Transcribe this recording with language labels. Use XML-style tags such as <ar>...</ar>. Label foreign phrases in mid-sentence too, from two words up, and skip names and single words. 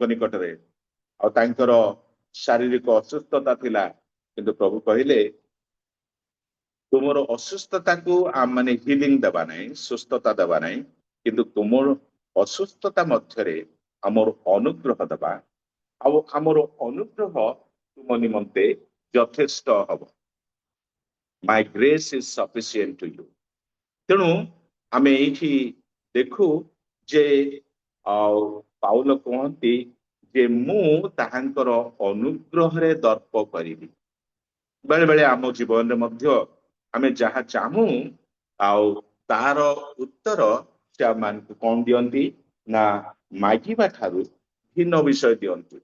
<or>ନିକଟରେ, ଆଉ ତାଙ୍କର ଶାରୀରିକ ଅସୁସ୍ଥତା ଥିଲା, କିନ୍ତୁ ପ୍ରଭୁ କହିଲେ ତୁମର ଅସୁସ୍ଥତାକୁ ମାନେ ହିଲିଂ ଦେବା ନାହିଁ, ସୁସ୍ଥତା ଦେବା ନାହିଁ, କିନ୍ତୁ ତୁମର ଅସୁସ୍ଥତା ମଧ୍ୟରେ ଆମର ଅନୁଗ୍ରହ ଦେବା, ଆଉ ଆମର ଅନୁଗ୍ରହ ତୁମ ନିମନ୍ତେ ଯଥେଷ୍ଟ ହବ।</or> <en>My grace is sufficient to you।</en> <or>ତେଣୁ ଆମେ ଏଇଠି ଦେଖୁ ଯେ ପାଉଲ କୁହନ୍ତି ଯେ ମୁଁ ତାହାଙ୍କର ଅନୁଗ୍ରହରେ ଦର୍ପ କରିବି। ବେଳେ ବେଳେ ଆମ ଜୀବନରେ ମଧ୍ୟ ଆମେ ଯାହା ଚାହୁଁ ଆଉ ତାର ଉତ୍ତର ସେ ଆମମାନଙ୍କୁ କଣ ଦିଅନ୍ତି ନା ମାଗିବା ଠାରୁ ଭିନ୍ନ ବିଷୟ ଦିଅନ୍ତି।</or>